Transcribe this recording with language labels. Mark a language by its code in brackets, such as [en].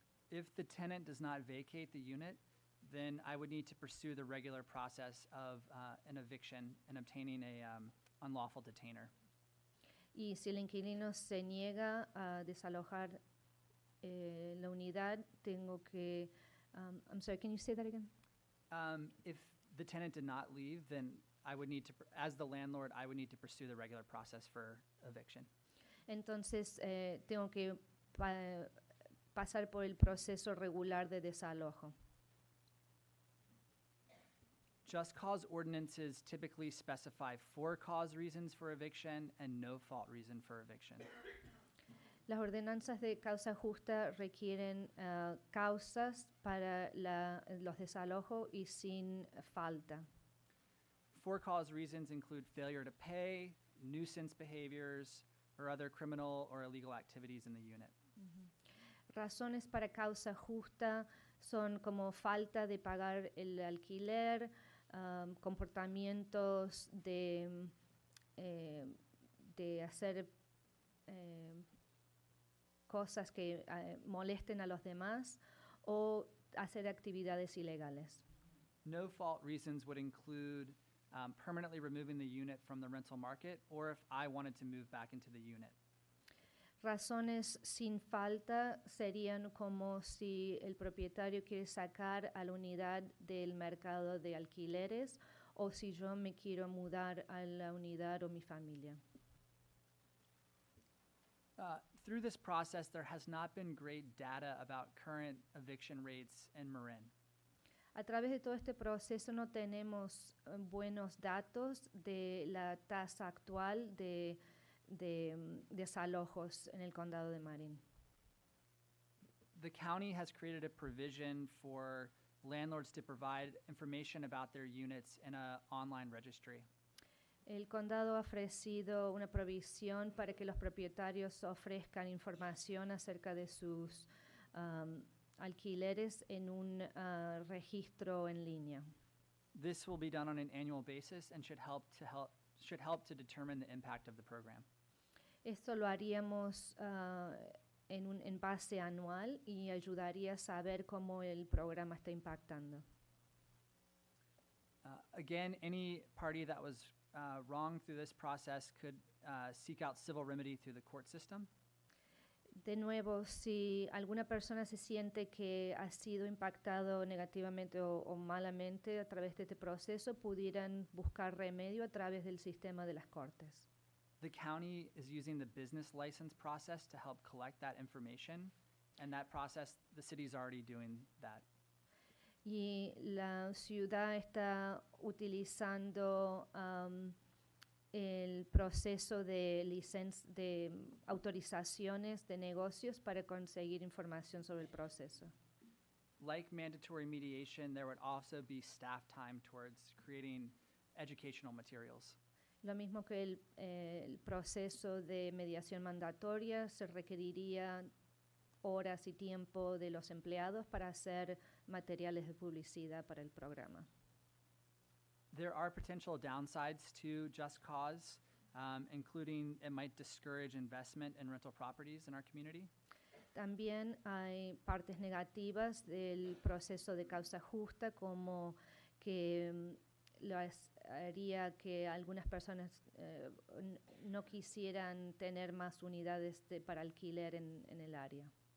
[en] If the tenant does not vacate the unit, then I would need to pursue the regular process of an eviction and obtaining a unlawful detainer. [es] Y si el inquilino se niega a desalojar la unidad, tengo que... [en] I'm sorry, can you say that again? If the tenant did not leave, then I would need to, as the landlord, I would need to pursue the regular process for eviction. [es] Entonces, tengo que pasar por el proceso regular de desalojo. [en] Just cause ordinances typically specify for-cause reasons for eviction and no-fault reason for eviction. [es] Las ordenanzas de causa justa requieren causas para los desalojos y sin falta. [en] For-cause reasons include failure to pay, nuisance behaviors, or other criminal or illegal activities in the unit. [es] Razones para causa justa son como falta de pagar el alquiler, comportamientos de hacer cosas que molesten a los demás o hacer actividades ilegales. [en] No fault reasons would include permanently removing the unit from the rental market or if I wanted to move back into the unit. [es] Razones sin falta serían como si el propietario quiere sacar a la unidad del mercado de alquileres o si yo me quiero mudar a la unidad o mi familia. [en] Through this process, there has not been great data about current eviction rates in Marin. [es] A través de todo este proceso no tenemos buenos datos de la tasa actual de desalojos en el condado de Marin. [en] The county has created a provision for landlords to provide information about their units in an online registry. [es] El condado ha ofrecido una provisión para que los propietarios ofrezcan información acerca de sus alquileres en un registro en línea. [en] This will be done on an annual basis and should help to determine the impact of the program. [es] Esto lo haríamos en base anual y ayudaría a saber cómo el programa está impactando. [en] Again, any party that was wrong through this process could seek out civil remedy through the court system. [es] De nuevo, si alguna persona se siente que ha sido impactado negativamente o malamente a través de este proceso, pudieran buscar remedio a través del sistema de las cortes. [en] The county is using the business license process to help collect that information, and that process, the city's already doing that. [es] Y la ciudad está utilizando el proceso de autorizaciones de negocios para conseguir información sobre el proceso. [en] Like mandatory mediation, there would also be staff time towards creating educational materials. [es] Lo mismo que el proceso de mediación mandatoria, se requeriría horas y tiempo de los empleados para hacer materiales de publicidad para el programa. [en] There are potential downsides to Just Cause, including it might discourage investment in rental properties in our community. [es] También hay partes negativas del proceso de causa justa, como que haría que algunas personas no quisieran tener más unidades para alquiler en el área.